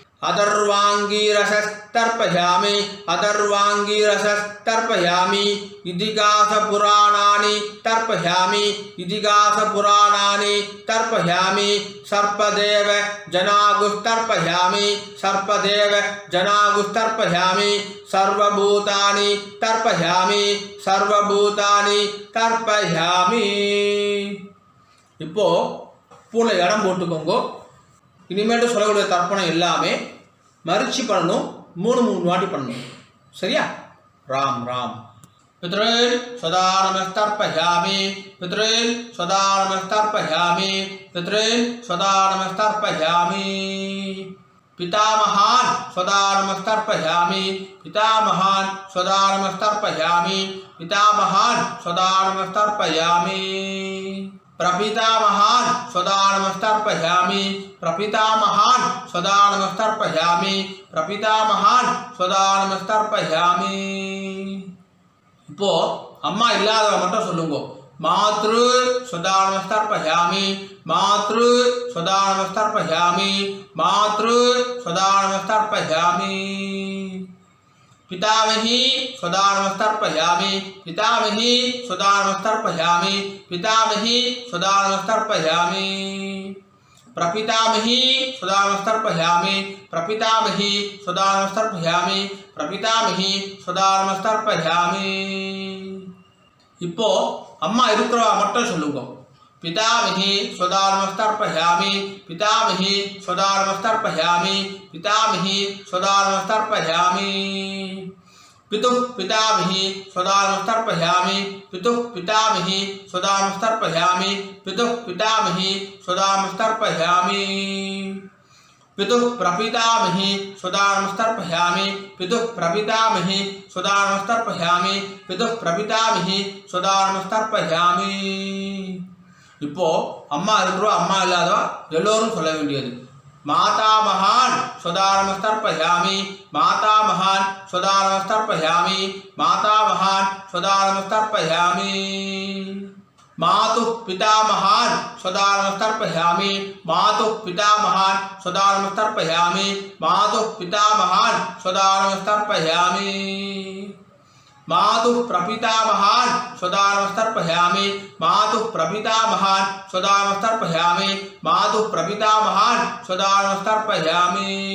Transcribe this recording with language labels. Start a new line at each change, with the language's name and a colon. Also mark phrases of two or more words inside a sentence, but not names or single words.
Sanskrit: अथर्वाङ्गीरसस्तर्पयामि अथर्वाङ्गीरसस्तर्पयामि इतिहासपुराणानि तर्पयामि इतिहासपुराणानि तर्पयामि सर्पदेव जनागुस्तर्पयामि सर्पदेव जनागुस्तर्पयामि सर्वभूतानि तर्पयामि सर्वभूतानि तर्पयामि
Tamil: இப்போ பூனை இடம் போட்டுக்கோங்க இனிமேட்டு சொல்லக்கூடிய தர்ப்பணம் எல்லாமே மரிச்சு பண்ணணும் 3 வாட்டி பண்ணணும் சரியா ராம் ராம்
Sanskrit: पितॄन् सदा नमस्तर्पयामि पितॄन् सदा नमस्तर्पयामि पितॄन् सदा नमस्तर्पयामि பித்ருல் சதா நமஸ்தர்ப்பயாமி पितामहान् सदा नमस्तर्पयामि पितामहान् सदा नमस्तर्पयामि पितामहान् सदा नमस्तर्पयामि प्रपितामहान् सदा नमस्तर्पयामि प्रपितामहान् सदा नमस्तर्पयामि प्रपितामहान् सदा नमस्तर्पयामि
Tamil: இப்போ அம்மா இல்லாதவங்க மட்டும் சொல்லுங்க
Sanskrit: मातृ सदा नमस्तर्पयामि मातृ सदा नमस्तर्पयामि मातृ सदा नमस्तर्पयामि पितामही सदा नमस्तर्पयामि पितामही सदा नमस्तर्पयामि पितामही सदा नमस्तर्पयामि प्रपितामही सदा नमस्तर्पयामि प्रपितामही सदा नमस्तर्पयामि प्रपितामही सदा नमस्तर्पयामि
Tamil: இப்போ அம்மா இருக்கிறவா மட்டும் சொல்லுங்க
Sanskrit: पितामही सदा नमस्तर्पयामि पितामही सदा नमस्तर्पयामि पितामही सदा नमस्तर्पयामि पितुः पितामही सदा नमस्तर्पयामि पितुः पितामही सदा नमस्तर्पयामि पितुः पितामही सदा नमस्तर्पयामि पितुः प्रपितामही सदा नमस्तर्पयामि पितुः प्रपितामही सदा नमस्तर्पयामि पितुः प्रपितामही सदा
Tamil: नमस्तर्पयामि இப்போ அம்மா இருக்கிறோ அம்மா இல்லாதவா எல்லோரும் சொல்ல வேண்டியது மாதாமகான்
Sanskrit: सदा नमस्तर्पयामि मातामहान् सदा नमस्तर्पयामि मातामहान् सदा नमस्तर्पयामि मातुः पितामहान् सदा नमस्तर्पयामि मातुः पितामहान् सदा नमस्तर्पयामि मातुः पितामहान् सदा नमस्तर्पयामि मातुः प्रपितामहान् सदा नमस्तर्पयामि मातुः प्रपितामहान् सदा नमस्तर्पयामि मातुः प्रपितामहान् सदा नमस्तर्पयामि